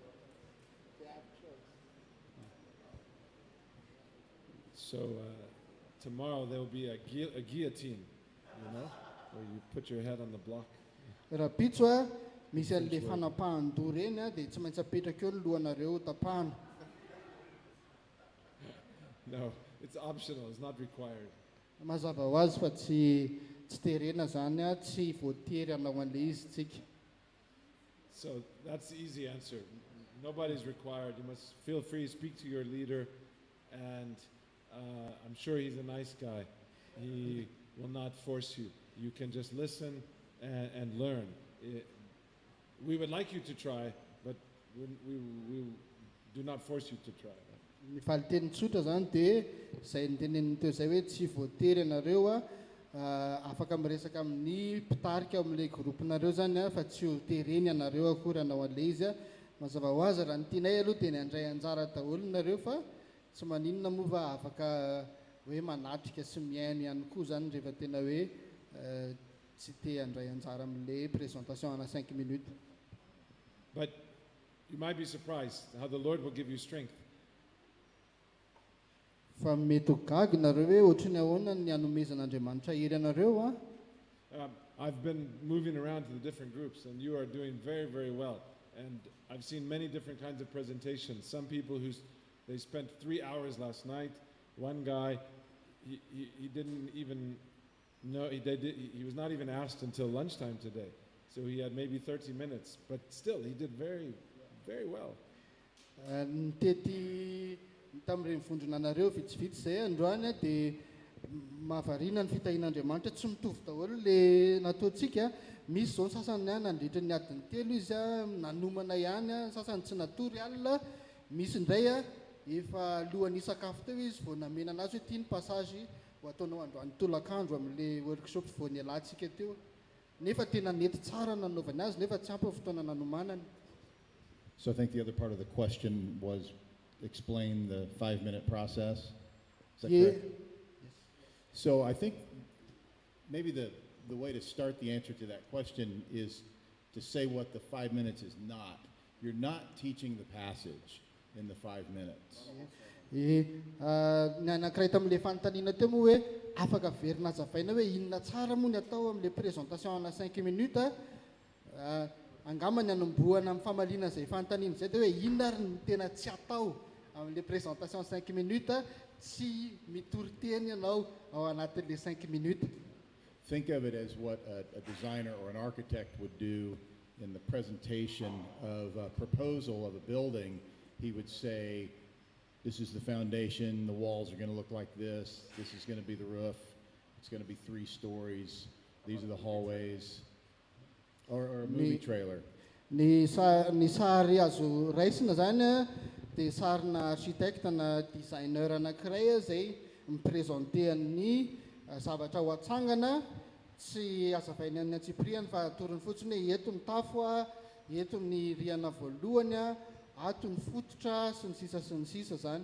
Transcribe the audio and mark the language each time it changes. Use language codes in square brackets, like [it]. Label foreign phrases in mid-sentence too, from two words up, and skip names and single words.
[en] So tomorrow there will be a guillotine, where you put your head on the block. [mg] raha pitso a misy an'le fanapahan-doha reny a dia tsy maintsy apetraka eo ny lohanareo tapahana. [en] No, it's optional, it's not required. [mg] Mazava ho azy fa tsy terena zany a, tsy voatery hanao an'le izy tsika. [en] So that's the easy answer. Nobody's required. You must feel free, speak to your leader, and I'm sure he's a nice guy. He will not force you. You can just listen and learn. We would like you to try, but we do not force you to try. [mg] Ny faliteny tsotra zany dia izay niteneniny teo izay hoe tsy voatery ianareo a afaka miresaka amin'ny mpitarika amin'ilay groupinareo zany a fa tsy ho tereny ianareo akory hanao an'le izy a. Mazava ho azy raha ny tianay aloha dia ny andray anjara daholo nareo fa tsy maninona moa fa afaka hoe manatrika sy miaino ihany koa zany rehefa tena hoe tsy te handray anjara amin'ilay présentation ana 5 minutes. [en] But you might be surprised how the Lord will give you strength. [mg] Fa mety ho gaga nareo hoe ohatrany ahoana ny hanomezan'Andriamanitra hery anareo a. [en] I've been moving around to the different groups, and you are doing very, very well. And I've seen many different kinds of presentations. Some people they spent 3 hours last night. One guy, he didn't even know, he was not even asked until lunchtime today. So he had maybe 30 minutes, but still he did very, very well. [mg] Tety tamin'ireny vondronanareo vitsivitsy izay androany a dia mahavariana ny fitahian'Andriamanitra tsy mitovy daholo le nataontsika. Misy zao ny sasany a nandritra ny adiny telo izy a nanomana ihany a, sasany tsy natory alina. Misy indray a efa alohan'ny sakafo teo izy vao namena anazy hoe tia ny passage ho ataonao androany tolakandro amin'le workshop vao nialantsika teo. Nefa tena nety tsara nanaovany azy nefa tsy ampy ny fotoana nanomanany. [en] So I think the other part of the question was explain the 5-minute process. Is that correct? Yes. So I think maybe the way to start the answer to that question is to say what the 5 minutes is not. You're not teaching the passage in the 5 minutes. [mg] Ny anankiray tamin'ilay fanontaniana teo moa hoe afaka verina azavaina hoe inona tsara moa ny atao amin'ilay présentation ana 5 minutes a. Angamba ny anombohana amin'ny famaliana izay fanontaniana izay dia hoe inona ary ny tena tsy atao amin'ilay présentation 5 minutes tsy mitory teny ianao ao anatin'ilay 5 minutes. [en] Think of it as what a designer or an architect would do in the presentation of a proposal of a building. He would say, this is the foundation, the walls are going to look like this is going to be the roof, it's going to be 3 stories, these are the hallways, or a movie trailer. [mg] Ny sary azo raisina zany a dia sarina architecte na designer anankiray izay mipresentean'ny zavatra ho atsangana. Tsy azavainy amin'ny antsipriany fa atoriny fotsiny hoe eto ny tafo a, eto ny rihana voalohany a, ato ny fototra sy ny sisa zany.